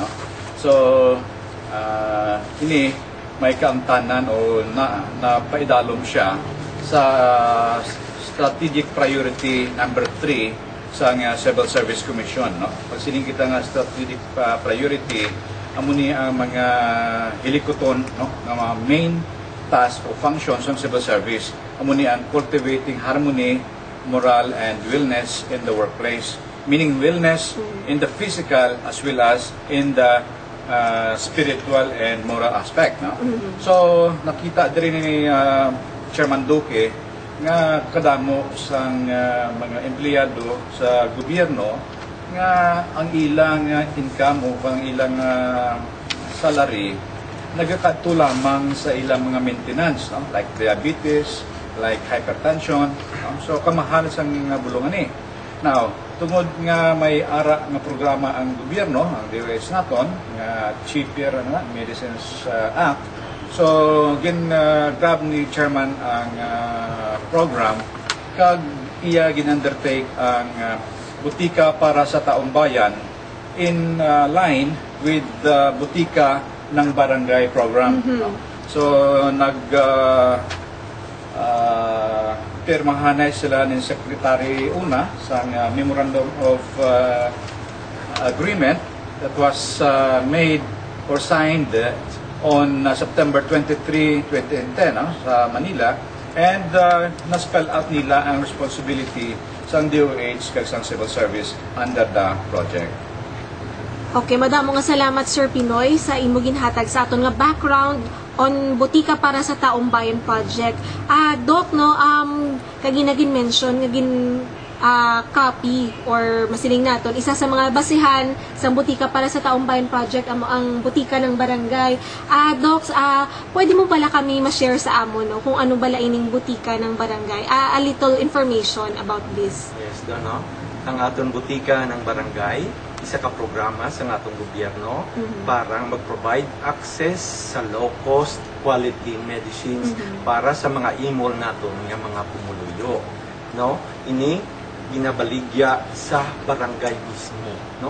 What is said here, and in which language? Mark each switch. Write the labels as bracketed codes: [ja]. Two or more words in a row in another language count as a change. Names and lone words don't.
[hil] So, ini may kaamtanan o napaidalom siya sa [en] strategic priority [hil] number 3 sa Civil Service Commission, no? Pag sining kita nga [en] strategic priority, [hil] amuni ang mga hilikoton, no, ng mga [en] main task [hil] o functions ng civil service. Amuni ang [en] cultivating harmony, moral, and wellness in the workplace. Meaning wellness in the physical as well as in the spiritual and moral aspect. [hil] No? So, nakita din ni Chairman Duque nga kadamo sang mga empleyado sa gobyerno nga ang ilang income o ang ilang salary nagakadto lamang sa ilang mga maintenance, no? [en] Like diabetes, like hypertension, no? [hil] So kamahal sang bulungan ni. Now, tungod nga may ara nga programa ang gobyerno, ang DOH naton nga Cheaper Medicines Act. So grab ni chairman ang program kag iya gin-undertake ang Botika para sa Taong Bayan [en] in line with [hil] the Botika ng Barangay Program. So, pirmahanay sila ng Secretary Una sa Memorandum of Agreement [en] that was made or signed on September 23, 2010 [hil] sa Manila, and na-spell out nila ang responsibility sa DOH kag sa Civil Service [en] under the project. [hil] Okay, madamo nga salamat Sir Pinoy sa imo ginhatag sa aton nga [en] background on [hil] Botika para sa Taong Bayan project. Doc, no, kagi nagin mention nga copy or masiling naton isa sa mga basihan sa butika para sa Taong Bayan Project ang butika ng barangay. Docs, pwede mo pala kami ma-share sa amo no kung ano bala ining butika ng barangay. [en] A little information about this. Yes, [hil] no? Ang aton butika ng barangay, isa ka programa sa atong gobyerno para mag-provide access sa [en] low-cost quality medicines [hil] para sa mga imol naton nga mga pumuluyo. No? Ini ginabaligya sa barangay mismo, no?